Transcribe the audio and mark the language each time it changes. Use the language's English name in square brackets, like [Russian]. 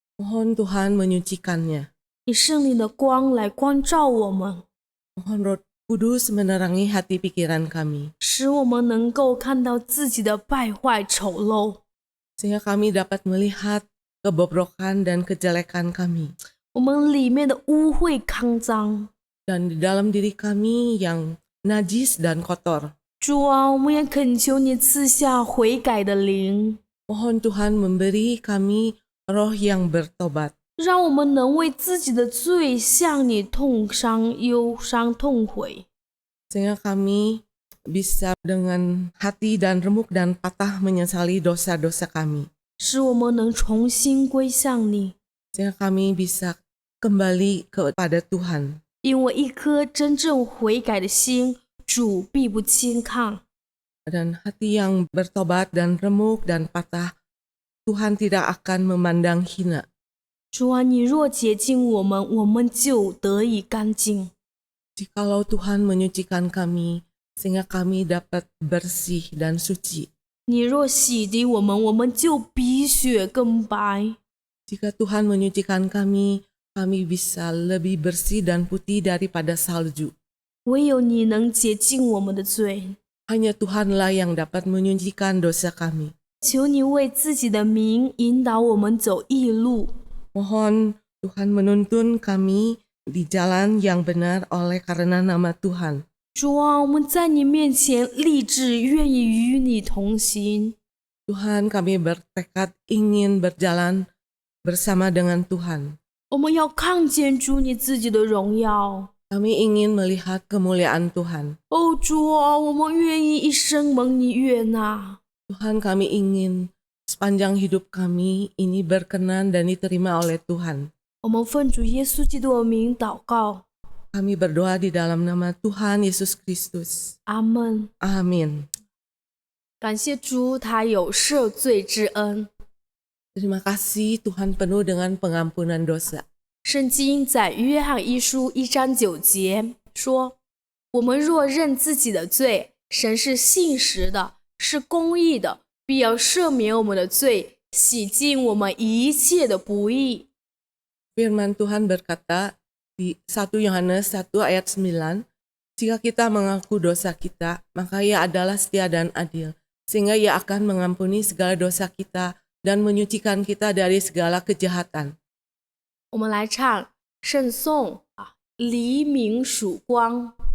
[Indonesian] Mohon Tuhan menyucikannya. [Chinese] 以圣灵的光来光照我们， [Indonesian] Mohon Roh Kudus menerangi hati pikiran kami. [Chinese] 使我们能够看到自己的败坏丑陋， [Indonesian] Sehingga kami dapat melihat kebobrokan dan kejelekan kami. [Chinese] 我们里面的污秽肮脏。 [Indonesian] Dan di dalam diri kami yang najis dan kotor. [Chinese] 主啊，我们也恳求你赐下悔改的灵， [Indonesian] Mohon Tuhan memberi kami roh yang bertobat. [Chinese] 让我们能为自己的罪向你痛伤、忧伤、痛悔。 [Indonesian] Sehingga kami bisa dengan hati dan remuk dan patah menyesali dosa-dosa kami. [Chinese] 使我们能重新归向你， [Indonesian] Sehingga kami bisa kembali kepada Tuhan. [Chinese] 因为一颗真正悔改的心，主必不轻看。 [Indonesian] Dan hati yang bertobat dan remuk dan patah, Tuhan tidak akan memandang hina. [Chinese] 主啊，你若洁净我们，我们就得以干净。 [Indonesian] Jikalau Tuhan menyucikan kami, sehingga kami dapat bersih dan suci. [Chinese] 你若洗涤我们，我们就比雪更白。 [Indonesian] Jika Tuhan menyucikan kami, kami bisa lebih bersih dan putih daripada salju. [Chinese] 唯有你能洁净我们的罪。 [Indonesian] Hanya Tuhanlah yang dapat menyucikan dosa kami. [Chinese] 求你为自己的名引导我们走义路。 [Indonesian] Mohon Tuhan menuntun kami di jalan yang benar oleh karena nama Tuhan. [Chinese] 主啊，我们在你面前立志，愿意与你同行。 [Indonesian] Tuhan, kami bertekad ingin berjalan bersama dengan Tuhan. [Chinese] 我们要看见主你自己的荣耀。 [Indonesian] Kami ingin melihat kemuliaan Tuhan. [Chinese] 哦，主啊，我们愿意一生蒙你悦纳。 [Indonesian] Tuhan, kami ingin sepanjang hidup kami ini berkenan dan diterima oleh Tuhan. [Chinese] 我们奉主耶稣基督的名祷告， [Indonesian] Kami berdoa di dalam nama Tuhan Yesus Kristus. [Chinese] 阿门。 [Indonesian] Amin. [Chinese] 感谢主，他有赦罪之恩。 [Indonesian] Terima kasih Tuhan penuh dengan pengampunan dosa. [Chinese] 圣经在约翰一书1章9节说：“我们若认自己的罪，神是信实的，是公义的，必要赦免我们的罪，洗净我们一切的不义。” [Indonesian] Firman Tuhan berkata di 1 Yohanes 1 ayat 9, jika kita mengaku dosa kita, maka Ia adalah setia dan adil, sehingga Ia akan mengampuni segala dosa kita dan menyucikan kita dari segala kejahatan. [Chinese] 我们来唱圣颂啊，黎明曙光。